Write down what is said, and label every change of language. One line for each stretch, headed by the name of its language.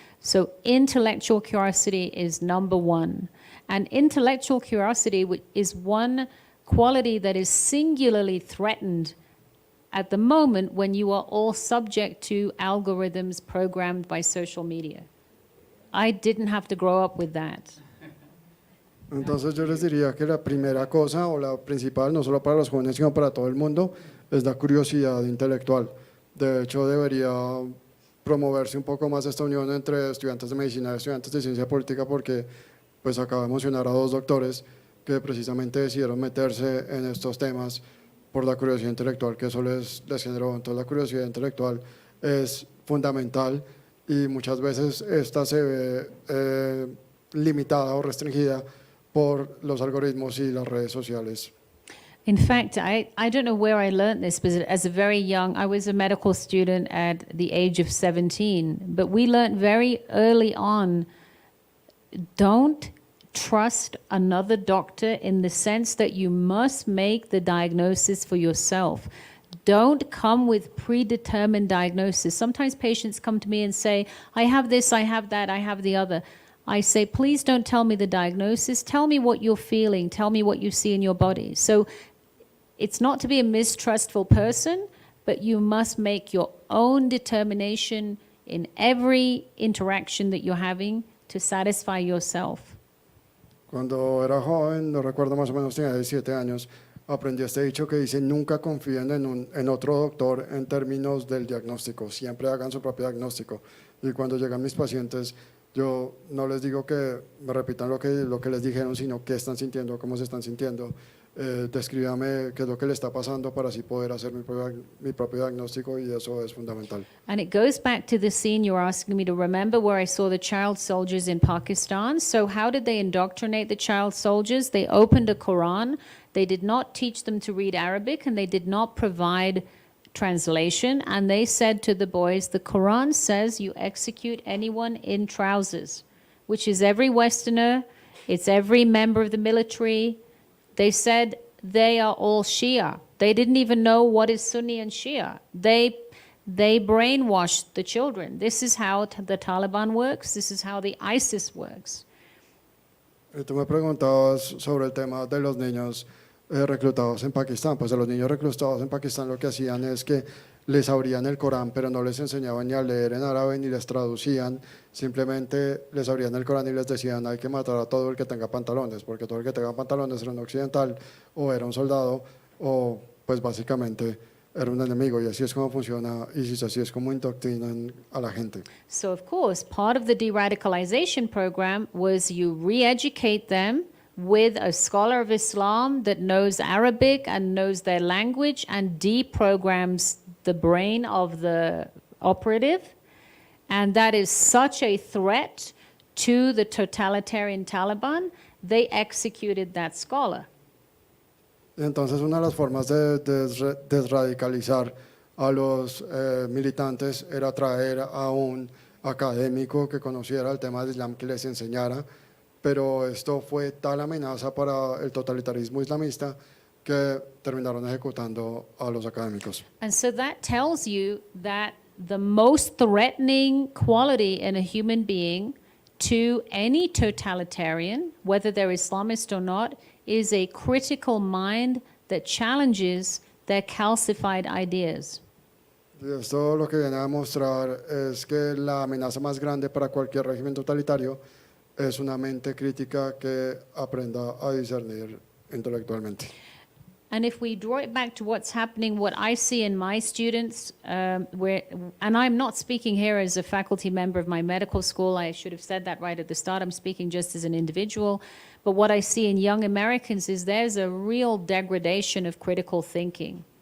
English: So intellectual curiosity is number 1. And intellectual curiosity is one quality that is singularly threatened at the moment when you are all subject to algorithms programmed by social media. I didn't have to grow up with that.
Spanish: Entonces yo les diría que la primera cosa, o la principal, no solo para los jóvenes sino para todo el mundo, es la curiosidad intelectual. De hecho, debería promoverse un poco más esta unión entre estudiantes de medicina y estudiantes de ciencia política, porque pues acabo de mencionar a 2 doctores que precisamente decidieron meterse en estos temas por la curiosidad intelectual que eso les generó. Entonces la curiosidad intelectual es fundamental, y muchas veces esta se ve limitada o restringida por los algoritmos y las redes sociales.
English: In fact, I don't know where I learned this, but as a very young, I was a medical student at the age of 17, but we learned very early on, don't trust another doctor in the sense that you must make the diagnosis for yourself. don't come with predetermined diagnosis. Sometimes patients come to me and say, I have this, I have that, I have the other. I say, please don't tell me the diagnosis. Tell me what you're feeling. Tell me what you see in your body. So it's not to be a mistrustful person, but you must make your own determination in every interaction that you're having to satisfy yourself.
Spanish: Cuando era joven, no recuerdo, más o menos tenía 17 años, aprendí este dicho que dice: nunca confíen en otro doctor en términos del diagnóstico, siempre hagan su propio diagnóstico. Y cuando llegan mis pacientes, yo no les digo que me repitan lo que les dijeron, sino qué están sintiendo, cómo se están sintiendo. Descríbame qué es lo que le está pasando para así poder hacer mi propio diagnóstico, y eso es fundamental.
English: And it goes back to the scene you're asking me to remember where I saw the child soldiers in Pakistan. So how did they indoctrinate the child soldiers? They opened a Quran. They did not teach them to read Arabic, and they did not provide translation. And they said to the boys, the Quran says you execute anyone in trousers, which is every Westerner, it's every member of the military. They said they are all Shia. They didn't even know what is Sunni and Shia. They brainwashed the children. This is how the Taliban works. This is how the ISIS works.
Spanish: Tú me preguntabas sobre el tema de los niños reclutados en Pakistán. Pues a los niños reclutados en Pakistán lo que hacían es que les abrían el Corán, pero no les enseñaban ni a leer en árabe ni les traducían. Simplemente les abrían el Corán y les decían: hay que matar a todo el que tenga pantalones, porque todo el que tenga pantalones era un occidental, o era un soldado, o pues básicamente era un enemigo. Y así es como funciona ISIS, así es como indoctrinan a la gente.
English: So of course, part of the de-radicalization program was you re-educate them with a scholar of Islam that knows Arabic and knows their language and deprograms the brain of the operative. And that is such a threat to the totalitarian Taliban, they executed that scholar.
Spanish: Entonces, una de las formas de desradicalizar a los militantes era traer a un académico que conociera el tema del Islam, que les enseñara, pero esto fue tal amenaza para el totalitarismo islamista que terminaron ejecutando a los académicos.
English: And so that tells you that the most threatening quality in a human being to any totalitarian, whether they're Islamist or not, is a critical mind that challenges their calcified ideas.
Spanish: Y esto lo que viene a demostrar es que la amenaza más grande para cualquier régimen totalitario es una mente crítica que aprenda a discernir intelectualmente.
English: And if we draw it back to what's happening, what I see in my students, and I'm not speaking here as a faculty member of my medical school, I should have said that right at the start, I'm speaking just as an individual, but what I see in young Americans is there's a real degradation of critical thinking.